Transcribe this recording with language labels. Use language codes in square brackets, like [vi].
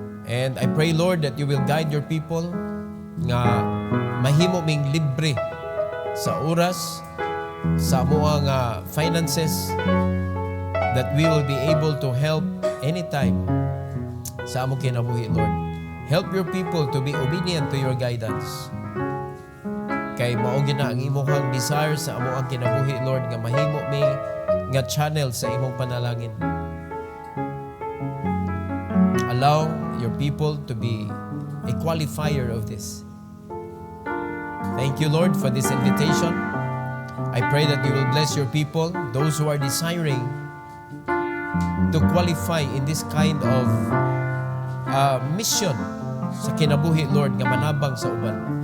[en] And I pray, Lord, that you will guide your people [ceb] nga mahimo ming libre sa oras, sa amuang [en] finances, that we will be able to help anytime [ceb] sa among kinabuhi, [en] Lord. Help your people to be obedient to your guidance. [ceb] Kay mao gina ang imong desire sa amuang kinabuhi, Lord, nga mahimo mi nga channel sa imong panalangin. [en] Allow your people to be a qualifier of this. Thank you, Lord, for this invitation. I pray that you will bless your people, those who are desiring to qualify in this kind of mission [ceb] sa kinabuhi, [en] Lord, [ceb] nga manabang sa uban.